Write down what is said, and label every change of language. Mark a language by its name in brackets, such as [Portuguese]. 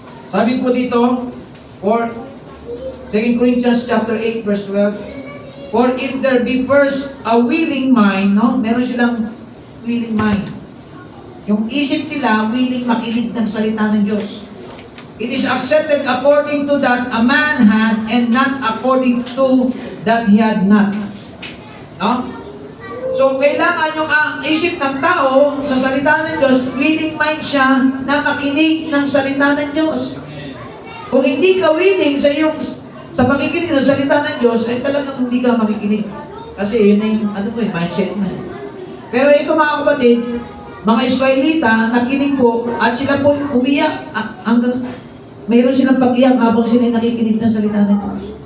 [Filipino] Sabi po dito, [English] for 2 Corinthians chapter 8 verse 12, for if there be first a willing mind, no? [Filipino] Meron silang willing mind. Yung isip nila, willing makinig ng salita ng Diyos. [English] It is accepted according to that a man had and not according to that he had not. No? [Filipino] So, kailangan yung isip ng tao sa salita ng Diyos, willing mind siya na makinig ng salita ng Diyos. Kung hindi ka willing sa pakikinig ng salita ng Diyos, ay talagang hindi ka makikinig. Kasi yun na yung mindset mo. Pero ito mga kapatid, mga Israelita, nakinig po, at sila po umiyak hanggang mayroon silang pag-iyak habang sila nakikinig ng salita ng Diyos.